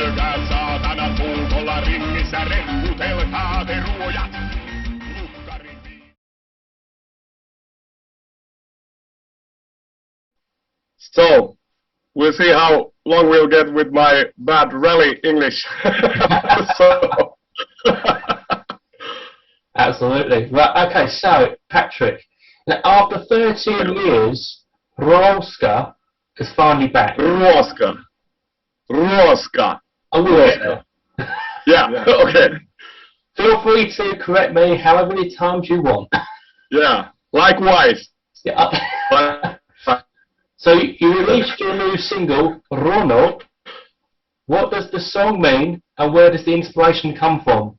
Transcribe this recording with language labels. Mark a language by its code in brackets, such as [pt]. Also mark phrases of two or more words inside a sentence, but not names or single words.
[fi] saatana puukolla ringissä rekkutelkaa te ruojat. [en] So, we'll see how long we'll get with my bad rally English. So. Absolutely. Right, okay, so, Patrik, now after 13 years, Ruoska is finally back. Ruoska. Ruoska. Oh, Ruoska. Yeah, okay. Feel free to correct me however many times you want. Yeah, likewise. Yeah. So you released your new single, Runno. What does the song mean, and where does the inspiration come from?